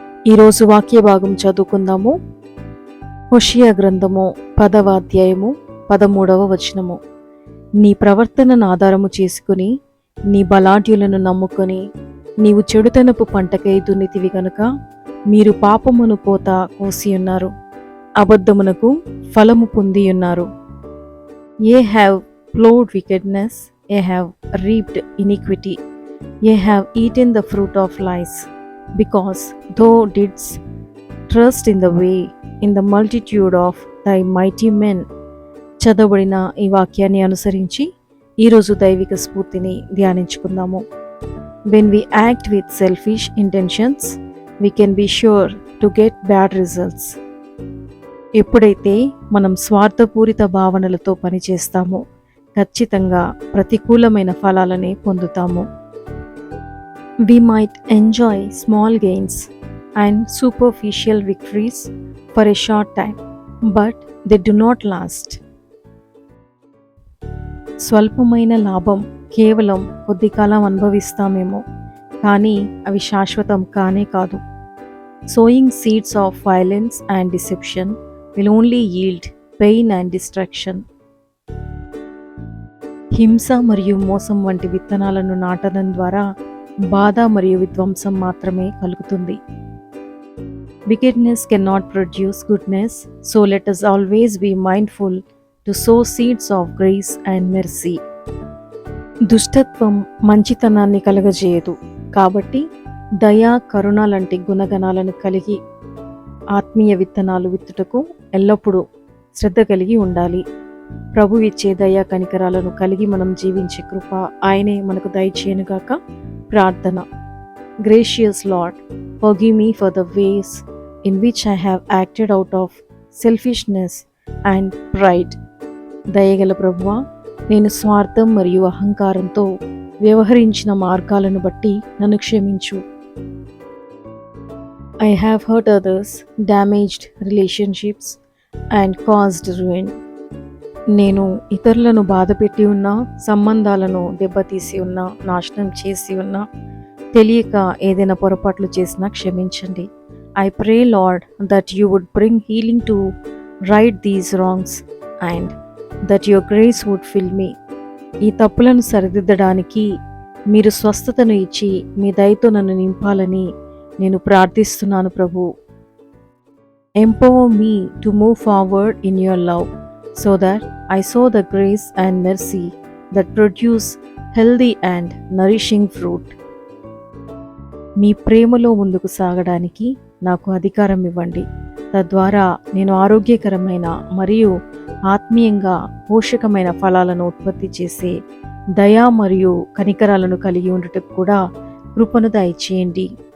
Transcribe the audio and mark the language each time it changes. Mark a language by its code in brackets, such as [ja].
[te] ఈరోజు వాక్య భాగం చదువుకుందాము. హోషేయ గ్రంథము 10వ అధ్యాయము 13వ వచనము. నీ ప్రవర్తనను ఆధారము చేసుకుని నీ బలాఢ్యులను నమ్ముకొని నీవు చెడుతనపు పంటకై దున్నితివి గనుక మీరు పాపమును కోత కోసియున్నారు, అబద్ధమునకు ఫలము పొందియున్నారు. [en] Ye have plowed wickedness, ye have reaped iniquity, ye have eaten the fruit of lies, because thou didst trust in the way, in the multitude of thy mighty men. [te] చదవబడిన ఈ వాక్యాన్ని అనుసరించి ఈరోజు దైవిక స్ఫూర్తిని ధ్యానించుకుందాము. [en] When we act with selfish intentions, we can be sure to get bad results. [te] ఎప్పుడైతే మనం స్వార్థపూరిత భావనలతో పనిచేస్తామో ఖచ్చితంగా ప్రతికూలమైన ఫలాలనే పొందుతాము. [en] We might enjoy small gains and superficial victories for a short time, but they do not last. [te] స్వల్పమైన లాభం కేవలం కొద్ది కాలం అనుభవిస్తామేమో, కానీ అవి శాశ్వతం కానే కాదు. [en] Sowing seeds of violence and deception will only yield pain and destruction. [te] హింస మరియు మోసం వంటి విత్తనాలను నాటడం ద్వారా బాధ మరియు విధ్వంసం మాత్రమే కలుగుతుంది. [en] Wickedness cannot produce goodness, so let us always be mindful to sow seeds of grace and mercy. [te] దుష్టత్వం మంచితనాన్ని కలుగజేయదు, కాబట్టి దయ, కరుణ లాంటి గుణగణాలను కలిగి ఆత్మీయ విత్తనాలు విత్తుటకు ఎల్లప్పుడూ శ్రద్ధ కలిగి ఉండాలి. ప్రభు ఇచ్చే దయా కనికరాలను కలిగి మనం జీవించే కృప ఆయనే మనకు దయచేయనుగాక. ప్రార్థన. [en] Gracious Lord, forgive me for the ways in which I have acted out of selfishness and pride. [te] దయగల ప్రభువా, నేను స్వార్థం మరియు అహంకారంతో వ్యవహరించిన మార్గాలను బట్టి నన్ను క్షమించు. [en] I have hurt others, damaged relationships and caused ruin. [te] నేను ఇతరులను బాధపెట్టి ఉన్నా, సంబంధాలను దెబ్బతీసి ఉన్నా, నాశనం చేసి ఉన్నా, తెలియక ఏదైనా పొరపాట్లు చేసినా క్షమించండి. [en] I pray, Lord, that you would bring healing to right these wrongs and that your grace would fill me. [te] ఈ తప్పులను సరిదిద్దడానికి మీరు స్వస్థతను ఇచ్చి మీ దయతో నన్ను నింపాలని నేను ప్రార్థిస్తున్నాను ప్రభు. [en] Empower me to move forward in your love, so that I sow the grace and mercy that produce healthy and nourishing fruit. [te] మీ ప్రేమలో ముందుకు సాగడానికి నాకు అధికారం ఇవ్వండి. తద్వారా నేను ఆరోగ్యకరమైన మరియు ఆత్మీయంగా పోషకమైన ఫలాలను ఉత్పత్తి చేసే దయా మరియు కనికరాలను కలిగి ఉండటకు కూడా కృపను దయచేయండి.